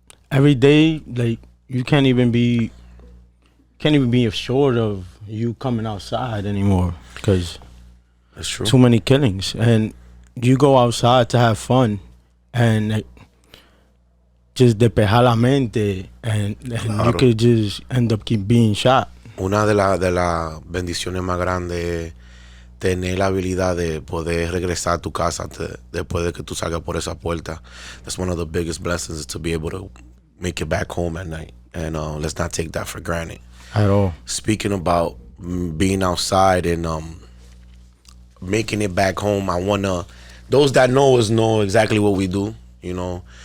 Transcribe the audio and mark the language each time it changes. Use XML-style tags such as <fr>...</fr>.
<en>Every day, like, you can't even be assured of you coming outside anymore, because that's true. Too many killings, and you go outside to have fun and just</en> <es>despejar la mente,</es> <en>and claro, you could just end up being shot.</en> <es>Una de las bendiciones más grandes es tener la habilidad de poder regresar a tu casa después de que tú salgas por esa puerta.</es> <en>That's one of the biggest blessings, is to be able to make it back home at night, and let's not take that for granted at all. Speaking about being outside and making it back home, I wanna, those that know us know exactly what we do, you know.</en>